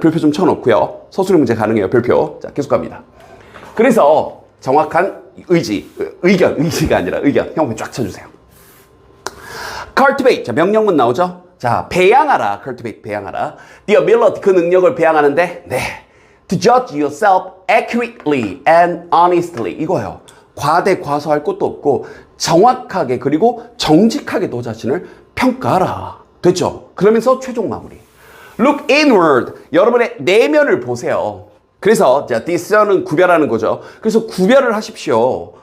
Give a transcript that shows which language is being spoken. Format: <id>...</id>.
<ko>별표 좀 쳐놓고요. 서술형 문제 가능해요. 별표. 자, 계속 갑니다. 그래서 정확한 의지가 아니라 의견. 형 쫙 쳐주세요. cultivate. 자, 명령문 나오죠? 자, 배양하라. cultivate, 배양하라.</ko> <en>the ability,</en> <ko>그 능력을 배양하는데, 네.</ko> <en>to judge yourself accurately and honestly.</en> <ko>이거예요. 과소할 것도 없고, 정확하게, 그리고 정직하게 너 자신을 평가하라. 됐죠? 그러면서 최종 마무리.</ko> <en>look inward.</en> <ko>여러분의 내면을 보세요. 그래서 자, discern은 구별하는 거죠. 그래서 구별을 하십시오.</ko>